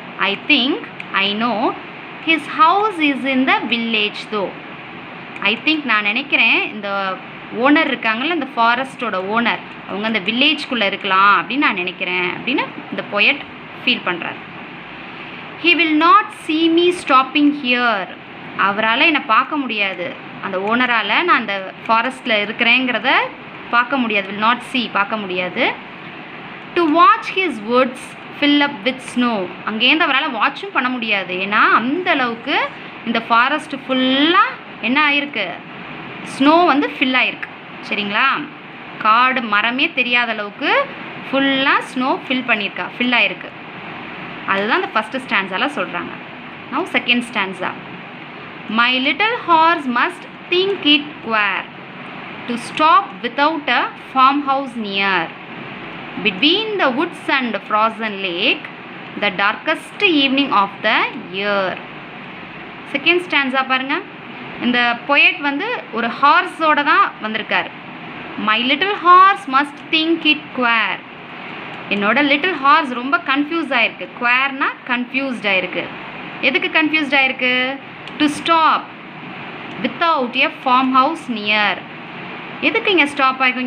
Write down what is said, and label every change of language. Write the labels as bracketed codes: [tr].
[en] I think I know his house is in the village though. I think [ta] நான் நினைக்கிறேன் இந்த owner இருக்காங்கல்ல, இந்த ஃபாரஸ்ட்டோட ஓனர், அவங்க அந்த வில்லேஜ்குள்ளே இருக்கலாம் அப்படின்னு நான் நினைக்கிறேன் அப்படின்னு இந்த பொயட் ஃபீல் பண்ணுறாரு. [en] He will not see me stopping here. [ta] அவரால் என்னை பார்க்க முடியாது, அந்த ஓனரால் நான் அந்த ஃபாரஸ்ட்டில் இருக்கிறேங்கிறத பார்க்க முடியாது. [en] will not see, [ta] பார்க்க முடியாது. [en] To watch his woods fill up with snow. [ta] அங்கேருந்து அவரால் வாட்சும் பண்ண முடியாது, ஏன்னா அந்த அளவுக்கு இந்த ஃபாரஸ்ட் ஃபுல்லாக என்ன ஆகிருக்கு, ஸ்னோ வந்து ஃபில் ஆகிருக்கு. சரிங்களா? காடு மரமே தெரியாத அளவுக்கு ஃபுல்லாக ஸ்னோ ஃபில் ஆகிருக்கு. அதுதான் அந்த ஃபஸ்ட்டு ஸ்டான்ஸால் சொல்கிறாங்க. [en] Now second stanza. My little horse must think it queer to stop without a farmhouse near. Between the woods and frozen lake, the darkest evening of the year. [ta] Second stanza பாருங்கள். இந்த poet வந்து ஒரு ஹார்ஸோட தான் வந்திருக்கார். [en] My little horse must think it queer. [ta] என்னோட little hours ரொம்ப confuse ஆகிருக்கு. குவேர்னா confused ஆகிருக்கு. எதுக்கு கன்ஃபியூஸ்ட் ஆகிருக்கு? [en] To stop without a farmhouse near. [ta] எதுக்கு இங்கே ஸ்டாப் ஆகிருக்கும்?